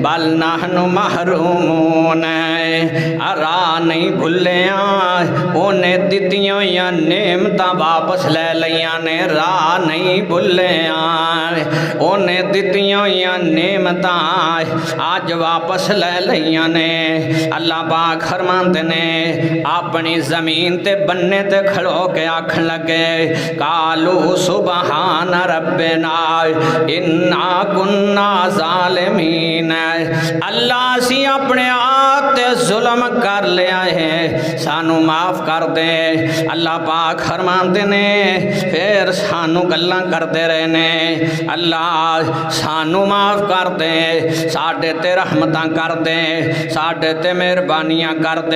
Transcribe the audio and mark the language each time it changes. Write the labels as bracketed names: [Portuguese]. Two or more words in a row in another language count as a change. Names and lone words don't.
[Arabic] بل نحن محرومون [Punjabi] ਰਾਹ ਨਹੀਂ ਭੁੱਲਿਆ, ਉਨ੍ਹੇਂ ਦਿੱਤੀਆਂ ਹੋਈ ਨੇਮਤ ਵਾਪਸ ਲੈ ਲਿਆ ਨੇ, ਰਾਹ ਨਹੀਂ ਭੁੱਲਿਆ, ਉਨ੍ਹੇਂ ਦਿੱਤੀਆਂ ਹੋਈ ਨੇਮਤ ਆਜ ਵਾਪਸ ਲੈ ਲਿਆ ਨੇ। ਅੱਲਾਹ ਪਾਕ ਫ਼ਰਮਾਤੇ ਨੇ ਅਪਣੀ ਜ਼ਮੀਨ ਤੇ ਬੰਨੇ ਤੇ ਖੜੋ ਕੇ ਆਖਣ ਲਗੇ [Arabic] قالوا سبحان ربنا إنا كنا ظالمين. [Punjabi] ਅੱਲਾਹ ਸੀ ਅਪਣੇ ਆਪ ਤੇ ਜ਼ੁਲਮ ਕਰ ਲਿਆ ਹੈ, ਸਾਨੂ ਮਾਫ਼ ਕਰ ਦੇ। ਅੱਲਾਹ ਪਾਕ ਫ਼ਰਮਾਤੇ ਨੇ ਫਿਰ ਸਾਨੂ ਗੱਲਾਂ ਕਰਤੇ ਰਹੇ ਨੇ, ਅੱਲਾਹ ਸਾਨੂ ਮਾਫ਼ ਕਰ ਦੇ, ਸਾਡੇ ਤੇ ਰਹਿਮਤਾਂ ਕਰ ਦੇ, ਸਾਡੇ ਤੇ ਮਿਹਰਬਾਨੀਆਂ ਕਰ ਦੇ।